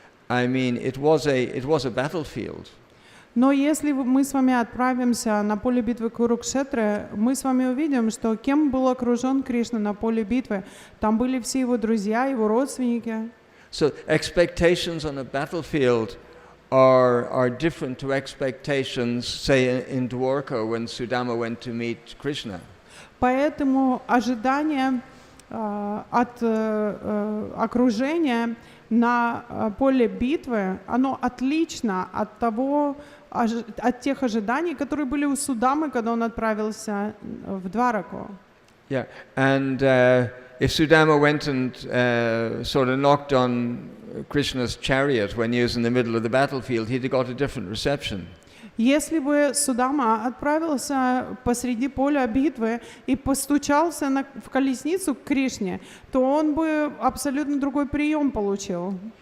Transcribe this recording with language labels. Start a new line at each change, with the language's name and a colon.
English: I mean, it was a battlefield.
Russian: Но если мы с вами отправимся на поле битвы Курукшетры, мы с вами увидим, что кем был окружен Кришна на поле битвы. Там были все его друзья, его родственники.
English: So expectations on a battlefield are different to expectations, say, in Dwarka when Sudama went to meet Krishna.
Russian: Поэтому ожидание от окружения на поле битвы, оно отлично от тех ожиданий, которые были у Судамы, когда он отправился в Двараку.
English: Yeah, and if Sudama went and sort of knocked on Krishna's chariot when he was in the middle of the battlefield, he'd have got a different reception.
Russian: Если бы Судама отправился посреди поля битвы и постучался в колесницу к Кришне, то он бы абсолютно другой прием получил.